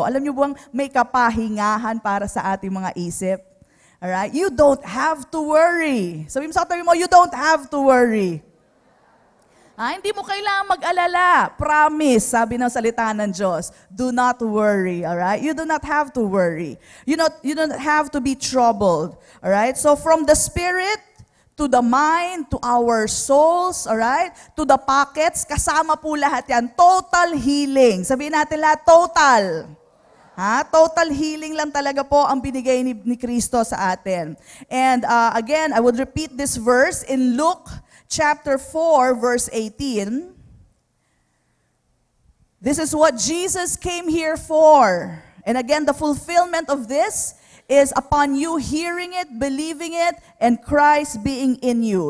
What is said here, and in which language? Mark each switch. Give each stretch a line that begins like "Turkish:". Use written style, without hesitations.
Filipino: Alam niyo bang may kapahingahan para sa ating mga isip?
English: Alright? You don't have to worry.
Filipino: Sabi mo sa katabi mo,
English: you don't have to worry.
Filipino: Hindi mo kailangan mag-alala. Promise, sabi ng salita ng Diyos.
English: Do not worry. Alright? You do not have to worry. You don't have to be troubled. Alright? So from the spirit, to the mind, to our souls, alright? To the pockets,
Filipino: kasama po lahat yan.
English: Total healing.
Filipino: Sabihin natin lahat, total. Total healing lang talaga po ang binigay ni Kristo sa atin.
English: And again, I would repeat this verse in Luke chapter 4, verse 18. This is what Jesus came here for. And again, the fulfillment of this is upon you hearing it, believing it, and Christ being in you.